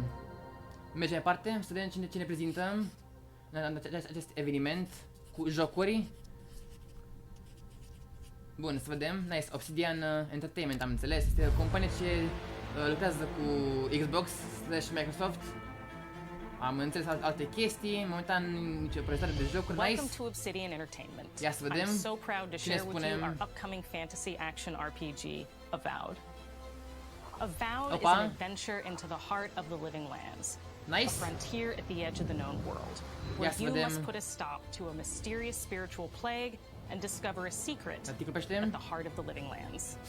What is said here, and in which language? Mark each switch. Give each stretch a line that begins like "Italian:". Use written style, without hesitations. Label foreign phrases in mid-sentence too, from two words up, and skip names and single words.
Romanian: Mergem mai departe, să vedem cine prezintă acest eveniment cu jocuri. Bun, să vedem. Nice, Obsidian Entertainment, am înțeles. Este o companie ce lucrează cu Xbox / Microsoft. Am înțeles alte chestii, momentan nicio prezentare de jocuri. Nice.
English: Welcome to Obsidian Entertainment.
Romanian: Ia să vedem.
English: I'm so proud to share with you our upcoming fantasy action RPG, Avowed. Avowed is an adventure into the heart of the living lands. Nice. A frontier at the edge of the known world, where you must put a stop to a mysterious spiritual plague and discover a secret at the heart of the living lands.